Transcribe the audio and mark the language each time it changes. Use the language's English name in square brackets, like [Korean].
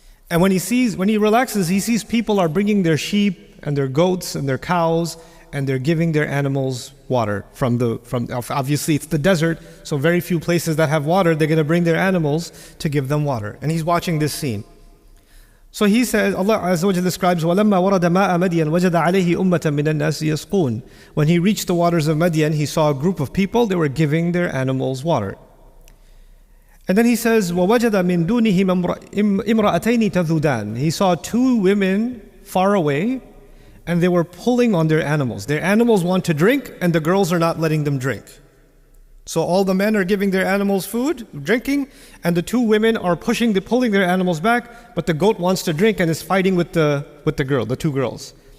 [English] And when he relaxes, he sees people are bringing their sheep and their goats and their cows, and they're giving their animals water from obviously it's the desert, so very few places that have water, they're going to bring their animals to give them water. And he's watching this scene. So he says, Allah SWT describes, [Arabic] وَلَمَّا وَرَدَ مَاءَ مَدْيَنَ وَجَدَ عَلَيْهِ أُمَّةً مِّنَ النَّاسِ يَسْقُونَ. [English] When he reached the waters of Madian, he saw a group of people, they were giving their animals water. And then he says, [Arabic] وَوَجَدَ مِن دُونِهِمْ إِمْرَأَتَيْنِ تَذُودَانِ. [English] He saw two women far away, and they were pulling on their animals. Their animals want to drink, and the girls are not letting them drink. So all the men are giving their animals food, drinking, and the two women are pulling their animals back, but the goat wants to drink and is fighting with the two girls.